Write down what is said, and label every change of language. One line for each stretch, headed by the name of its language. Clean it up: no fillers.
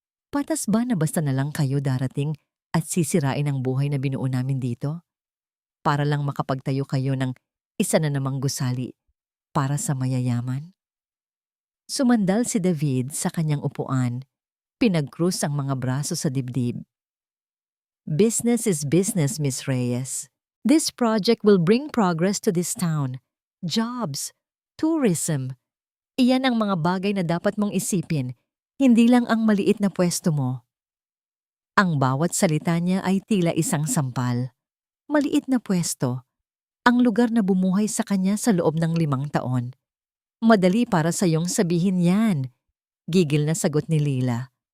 Filipino: "Patas ba na basta na lang kayo darating at sisirain ang buhay na binuo namin dito? Para lang makapagtayo kayo ng isa na namang gusali para sa mayayaman?" Sumandal si David sa kanyang upuan, pinagkrus ang mga braso sa dibdib.
English: "Business is business, Miss Reyes. This project will bring progress to this town. Jobs, tourism.
Filipino: Iyan ang mga bagay na dapat mong isipin. Hindi lang ang maliit na pwesto mo." Ang bawat salita niya ay tila isang sampal. Maliit na pwesto. Ang lugar na bumuhay sa kanya sa loob ng 5 taon. Madali para sa iyong sabihin yan, gigil na sagot ni Lila.